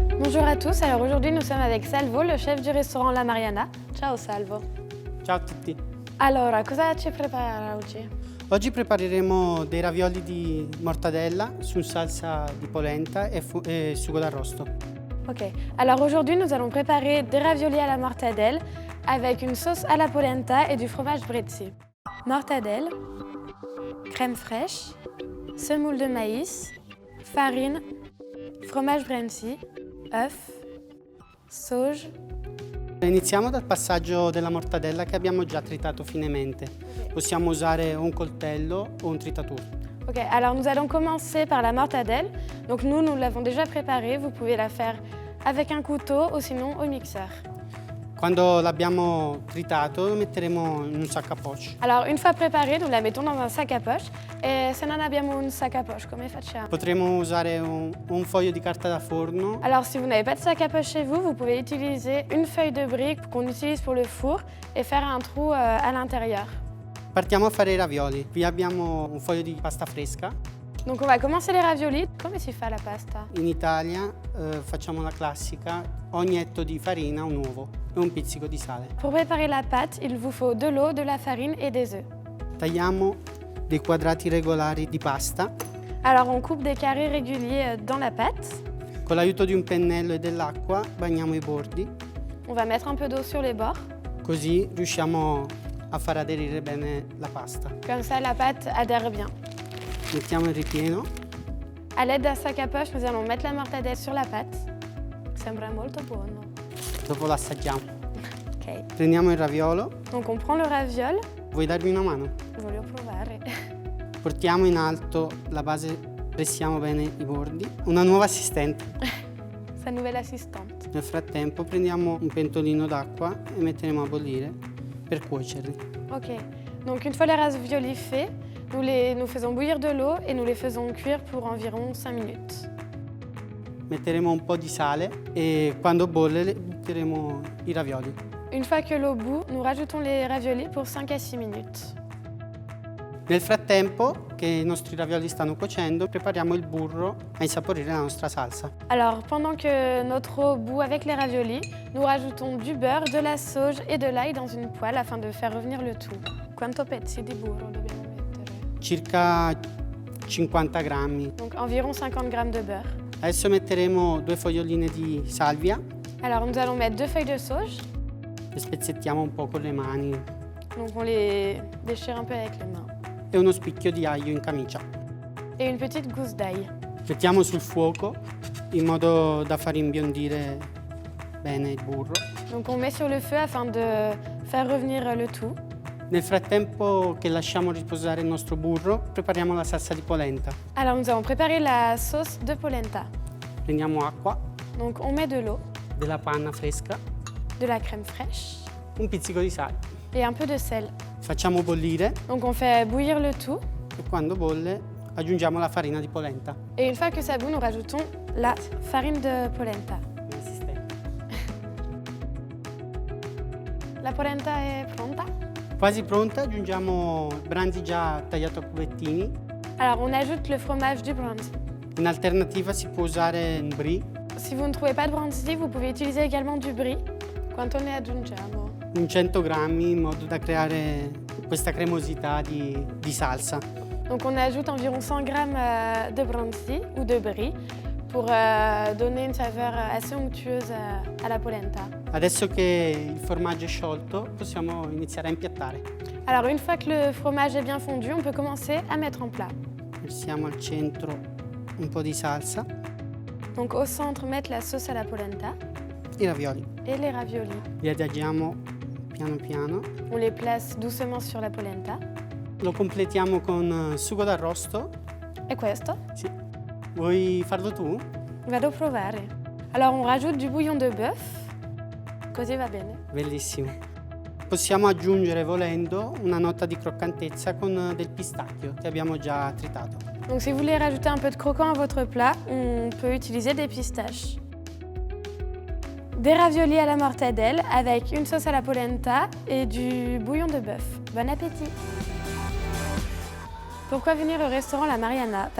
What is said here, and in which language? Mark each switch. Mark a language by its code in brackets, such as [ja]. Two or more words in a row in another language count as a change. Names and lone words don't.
[fr] Bonjour à tous, alors aujourd'hui nous sommes avec Salvo, le chef du restaurant La Mariana. [it] Ciao Salvo. Ciao a tutti. Allora, cosa ci prepara oggi? Oggi prepareremo dei ravioli di mortadella su salsa di polenta e sugo d'arrosto. [fr] Ok, alors aujourd'hui nous allons préparer des raviolis à la mortadelle avec une sauce à la polenta et du fromage bretzi. Mortadelle, crème fraîche, semoule de maïs, farine, fromage bretzi, œuf, sauge. [it] Iniziamo dal passaggio della mortadella che abbiamo già tritato finemente. Possiamo usare un coltello o un tritatore. [fr] Ok, alors nous allons commencer par la mortadelle. Donc nous l'avons déjà préparée, vous pouvez la faire avec un couteau ou sinon au mixeur. [it] Quando l'abbiamo tritato lo metteremo in un [fr] sac à poche. Alors une fois préparée, nous la mettons dans un sac à poche. [it] Et se non abbiamo un [fr] sac à poche, [it] come facciamo? Potremo usare un foglio di carta da forno. [fr] Alors si vous n'avez pas de sac à poche chez vous, vous pouvez utiliser une feuille de brique qu'on utilise pour le four et faire un trou à l'intérieur. [it] Partiamo a fare i ravioli. Qui abbiamo un foglio di pasta fresca. [fr] Donc on va commencer les raviolis. [it] Come si fa la pasta? In Italia facciamo la classica, ogni etto di farina un uovo e un pizzico di sale. [fr] Pour préparer la pâte, il vous faut de l'eau, de la farine et des œufs. [it] Tagliamo dei quadrati regolari di pasta. [fr] Alors on coupe des carrés réguliers dans la pâte. [it] Con l'aiuto di un pennello e dell'acqua bagniamo i bordi, [fr] On va mettre un peu d'eau sur les bords. [it] così riusciamo a far aderire bene la pasta. [fr] Comme ça la pâte adhère bien. [it] Mettiamo il ripieno, [fr] À l'aide d'un sac à poche, nous allons mettre la mortadelle sur la pâte. [it] Sembra molto buono. dopo l'assaggiamo. Ok. Prendiamo il raviolo, [fr] Donc on prend le raviol. [it] vuoi darmi una mano? Voglio provare. Portiamo in alto la base, pressiamo bene i bordi. Una nuova assistente. [fr] Sa nouvelle assistante. [it] Nel frattempo prendiamo un pentolino d'acqua e metteremo a bollire per cuocerli. Ok. [fr] Donc une fois les raviolis faits, nous faisons bouillir de l'eau et nous les faisons cuire pour environ 5 minutes. [it] Metteremo un po' di sale e quando bolle butteremo i ravioli. [fr] Une fois que l'eau bout, nous rajoutons les raviolis pour 5 à 6 minutes. [it] Nel frattempo che i nostri ravioli stanno cuocendo, prepariamo il burro a insaporire la nostra salsa. [fr] Alors pendant que notre eau bout avec les raviolis, nous rajoutons du beurre, de la sauge et de l'ail dans une poêle afin de faire revenir le tout. [it] Quanto pezzi di burro dobbiamo mettere? Circa 50 grammi. [fr] Donc environ 50 grammes de beurre. [it] Adesso metteremo 2 foglioline di salvia [fr] Alors nous allons mettre 2 feuilles de sauge. [it] le spezzettiamo un po' con le mani [fr] Donc on les déchire un peu avec les mains. [it] e uno spicchio di aglio in camicia. [fr] Et une petite gousse d'ail. [it] Mettiamo sul fuoco in modo da far imbiondire bene il burro. [fr] Donc on met sur le feu afin de faire revenir le tout. [it] Nel frattempo che lasciamo riposare il nostro burro, prepariamo la salsa di polenta. [fr] Alors nous allons préparer la sauce de polenta. [it] Prendiamo acqua, [fr] Donc on met de l'eau, [it] della panna fresca, [fr] de la crème fraîche [it] un pizzico di sale. [fr] et un peu de sel. [it] Facciamo bollire [fr] Donc on fait bouillir le tout [it] e quando bolle aggiungiamo la farina di polenta. [fr] et une fois que ça bout, nous rajoutons la farine de polenta. [it] L'assistente. La polenta è pronta. Quasi pronta, aggiungiamo il brandy già tagliato a cubettini. [fr] Alors on ajoute le fromage du brandy. [it] In alternativa si può usare un brie, [fr] Si vous ne trouvez pas de brandy, vous pouvez utiliser également du brie. [it] Quanto ne aggiungiamo? un 100 grammi in modo da creare questa cremosità di salsa. [fr] Donc on ajoute environ 100 grammes de brandy ou de brie pour donner une saveur assez onctueuse à la polenta. [it] Adesso che il formaggio è sciolto possiamo iniziare a impiattare. [fr] Alors une fois que le fromage est bien fondu, on peut commencer à mettre en plat. [it] Versiamo al centro un po' di salsa, [fr] Donc au centre, mettre la sauce à la polenta [it] i ravioli. [fr] et les raviolis. [it] Li adagiamo piano piano. [fr] On les place doucement sur la polenta. [it] Lo completiamo con sugo d'arrosto. E questo? Sì. Vuoi farlo tu? Vado a provare. [fr] Alors on rajoute du bouillon de bœuf. [it] Così va bene. Bellissimo. Possiamo aggiungere, volendo, una nota di croccantezza con del pistacchio che abbiamo già tritato. [fr] Donc si vous voulez rajouter un peu de croquant à votre plat, on peut utiliser des pistaches. Des raviolis à la mortadelle avec une sauce à la polenta et du bouillon de bœuf. Bon appétit! Pourquoi venir au restaurant La Mariana?